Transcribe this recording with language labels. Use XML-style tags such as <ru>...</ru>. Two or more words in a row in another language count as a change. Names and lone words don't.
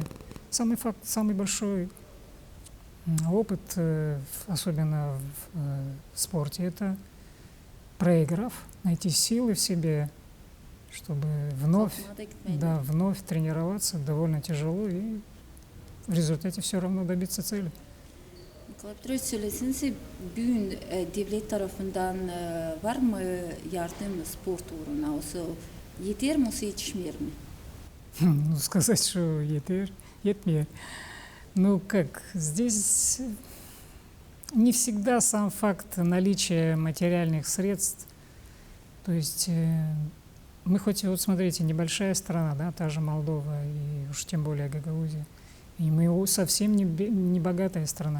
<ru>Самый большой опыт, особенно в спорте, это проиграв, найти силы в себе, чтобы вновь тренироваться довольно тяжело и в результате все равно добиться цели.</ru> <gag>Nikolay Petrovich söylesenize bugün devlet tarafından var mı yardım spor uğruna? Yeter mi, yetişmiyor mu?</gag> <ru>Ну, сказать, что етмер. Ну, как, здесь не всегда сам факт наличия материальных средств. То есть мы хоть, вот смотрите, небольшая страна, да, та же Молдова и уж тем более Гагаузия, и мы совсем не богатая страна.</ru>